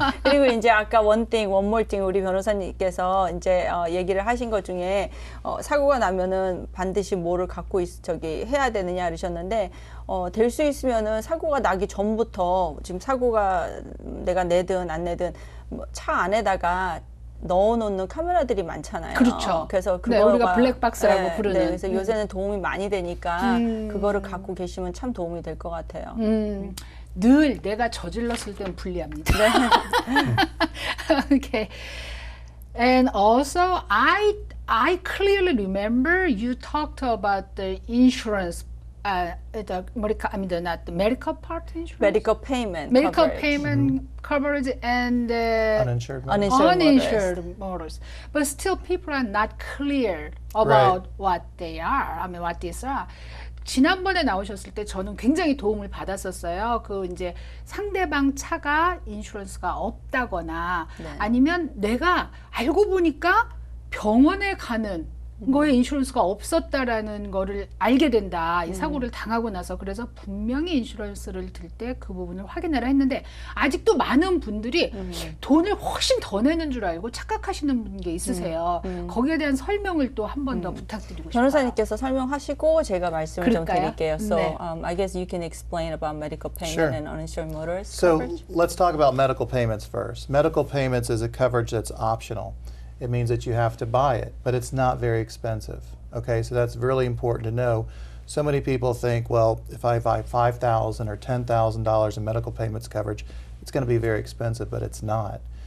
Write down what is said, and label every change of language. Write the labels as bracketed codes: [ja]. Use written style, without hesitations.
[ko] 그리고 이제 아까 [en] one more thing [ko] 우리 변호사님께서 이제 얘기를 하신 것 중에 사고가 나면은 반드시 뭐를 갖고 해야 되느냐 그러셨는데 될 수 있으면은 사고가 나기 전부터 지금 사고가 내가 내든 안 내든 차 안에다가 넣어놓는 카메라들이 많잖아요. 그렇죠. 그래서 네, 우리가 블랙박스라고 부르는. 네, 그래서 요새는 도움이 많이 되니까 그거를 갖고 계시면 참 도움이 될 것 같아요. 늘 내가 저질렀을 땐 불리합니다. [en] Okay. And also, I clearly remember you talked about the insurance, not the medical part insurance. Medical payment Medical coverage. payment coverage and Uninsured motorists. uninsured motorists. But still, people are not clear about what they are. I mean, what these are. [ko] 지난번에 나오셨을 때 저는 굉장히 도움을 받았었어요. 그 이제 상대방 차가 인슈런스가 없다거나 아니면 내가 알고 보니까 병원에 가는 거에 인슈런스가 없었다라는 거를 알게 된다. 이 사고를 당하고 나서. 그래서 분명히 인슈런스를 들 때 그 부분을 확인을 했는데 아직도 많은 분들이 돈을 훨씬 더 내는 줄 알고 착각하시는 게 있으세요. 거기에 대한 설명을 또 한 번 더 부탁드리고 싶어요. 변호사님께서 설명하시고 제가 말씀을 좀 그럴까요? 드릴게요. So 네. [en] I guess you can explain about medical payment Sure. and uninsured motorist So coverage. let's talk about medical payments first. Medical payments is a coverage that's optional. It means that you have to buy it, but it's not very expensive. Okay, so that's really important to know. So many people think, well, if I buy $5,000 or $10,000 in medical payments coverage, it's going to be very expensive, but it's not.